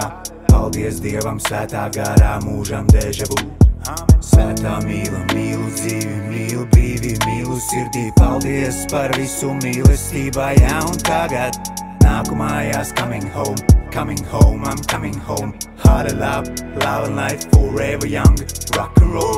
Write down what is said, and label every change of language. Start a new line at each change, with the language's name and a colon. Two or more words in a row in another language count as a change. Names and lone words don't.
Latvian: Paldies Dievam, svētā garā mūžam dežavu. Svētā mīlu, mīlu dzīvi, mīlu brīvi, mīlu sirdī. Paldies par visu mīlestībā, jā un tagad. Nāku mājās,
English: coming home, I'm coming home. Halilā, love and life, forever young, rock and roll.